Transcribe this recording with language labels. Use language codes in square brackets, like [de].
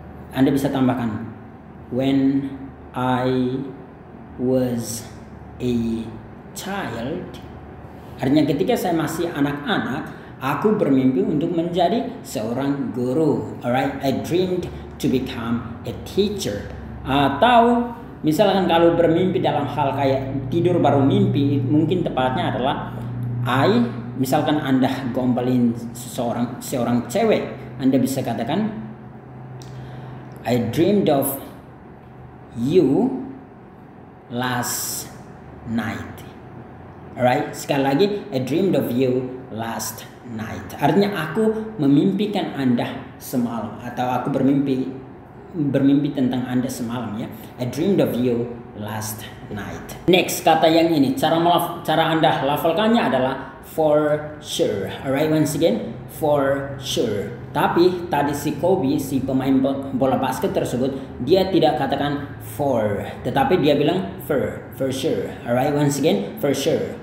[id] Anda bisa tambahkan [en] when I was a child, [id] artinya ketika saya masih anak-anak, aku bermimpi untuk menjadi seorang guru. [en] Alright, I dreamed to become a teacher. [id] Atau misalkan kalau bermimpi dalam hal kayak tidur baru mimpi, mungkin tepatnya adalah misalkan Anda gombalin seorang cewek, Anda bisa katakan [en] I dreamed of you last night. Alright, [id] sekali lagi, [en] I dreamed of you last night. [id] Artinya aku memimpikan Anda semalam, atau aku bermimpi tentang Anda semalam ya. [en] I dreamed of you last night. [id] Next, kata yang ini, cara Anda lafalkannya adalah for sure. [en] Alright, once again, for sure. [id] Tapi tadi si Kobe, si pemain bola basket tersebut, dia tidak katakan for, tetapi dia bilang for sure. [en] Alright, once again, for sure.